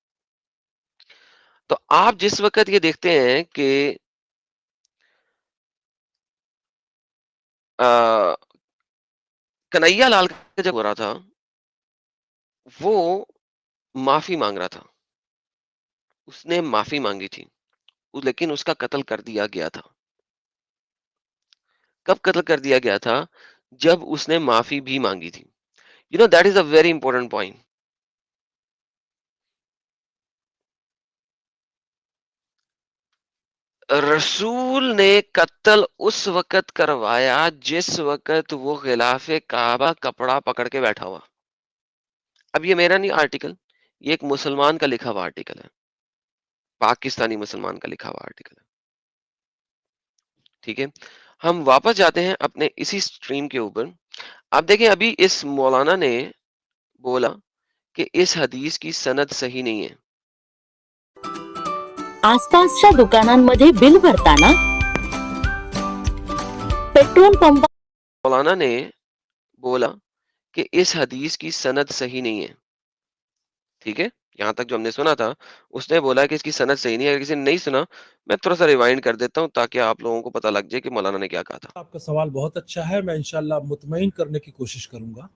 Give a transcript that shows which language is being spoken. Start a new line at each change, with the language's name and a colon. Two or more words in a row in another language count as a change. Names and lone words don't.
Urdu: تو آپ جس وقت یہ دیکھتے ہیں کہ کنہیا لال کا جب ہو رہا تھا وہ معافی مانگ رہا تھا، اس نے معافی مانگی تھی لیکن اس کا قتل کر دیا گیا تھا. کب قتل کر دیا گیا تھا؟ جب اس نے معافی بھی مانگی تھی.
English: you know that is a very important point.
Urdu: رسول نے قتل اس وقت کروایا جس وقت وہ غلاف کعبہ کپڑا پکڑ کے بیٹھا ہوا. اب یہ میرا نہیں آرٹیکل، یہ ایک مسلمان کا لکھا ہوا آرٹیکل ہے، پاکستانی مسلمان کا لکھا ہوا آرٹیکل ہے. ٹھیک ہے، ہم واپس جاتے ہیں اپنے اسی سٹریم کے اوپر. آپ دیکھیں ابھی اس مولانا نے بولا کہ اس حدیث کی سند صحیح نہیں ہے.
Marathi: आसपासच्या दुकानांमध्ये बिल भरताना पेट्रोल पंप
Urdu: مولانا نے بولا کہ اس حدیث کی سند صحیح نہیں ہے. ٹھیک ہے، یہاں تک جو ہم نے سنا تھا اس نے بولا کہ اس کی سند صحیح نہیں ہے. اگر کسی نے نہیں سنا میں تھوڑا سا ریوائنڈ کر دیتا ہوں تاکہ آپ لوگوں کو پتہ لگ جائے کہ مولانا نے کیا کہا تھا. آپ کا سوال بہت اچھا ہے، میں انشاءاللہ مطمئن کرنے کی کوشش کروں گا.